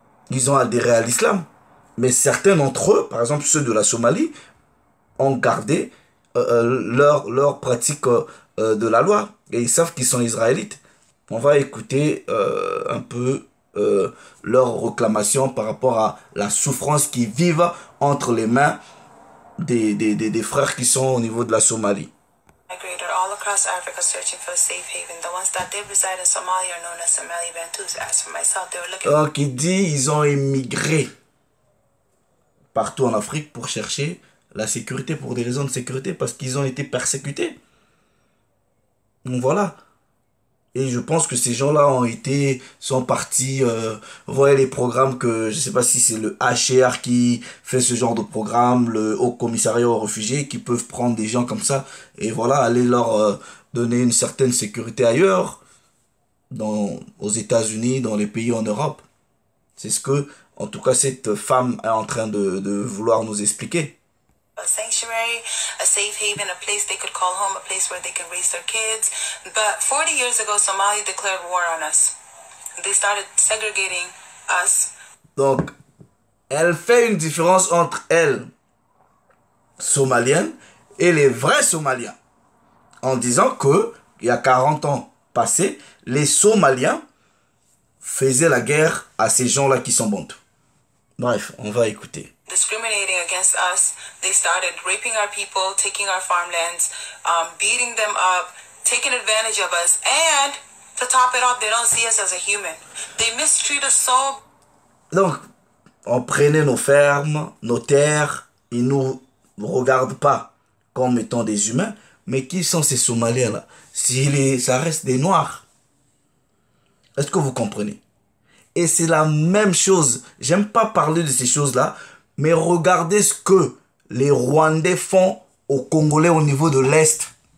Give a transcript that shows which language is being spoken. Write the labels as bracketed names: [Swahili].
[French] Ils ont adhéré à l'islam. Mais certains d'entre eux, par exemple ceux de la Somalie, ont gardé leur pratique de la loi. Et ils savent qu'ils sont israélites. On va écouter un peu leur réclamation par rapport à la souffrance qu'ils vivent entre les mains des frères qui sont au niveau de la Somalie. [English] All across Africa searching for a safe haven. The ones that did reside in Somalia are known as Somali Bantus. As for myself, they were looking... [French] Donc il dit ils ont émigré partout en Afrique pour chercher la sécurité, pour des raisons de sécurité, parce qu'ils ont été persécutés. Donc voilà. Et je pense que ces gens-là sont partis, vous voyez les programmes que, je ne sais pas si c'est le HCR qui fait ce genre de programme, le Haut Commissariat aux réfugiés, qui peuvent prendre des gens comme ça, et voilà, aller leur donner une certaine sécurité ailleurs, aux États-Unis, dans les pays en Europe. C'est ce que, en tout cas, cette femme est en train de vouloir nous expliquer. [English] A sanctuary, a safe haven, a place they could call home, a place where they can raise their kids. But 40 years ago, Somalia declared war on us. They started segregating us. [French] Donc, elle fait une différence entre elle, somalienne, et les vrais Somaliens. En disant que, il y a 40 ans passés, les Somaliens faisaient la guerre à ces gens-là qui sont bantous. Bref, on va écouter. [English] Discriminating against us, they started raping our people, taking our farmlands, beating them up, taking advantage of us, and to top it off, they don't see us as a human. They mistreat us so. [French] Donc, on prenait nos fermes, nos terres, ils nous regardent pas comme étant des humains, mais qui sont ces Somaliens-là? Ça reste des Noirs. Est-ce que vous comprenez? Et c'est la même chose. J'aime pas parler de ces choses-là, mais regardez ce que les Rwandais font aux Congolais au niveau de l'Est.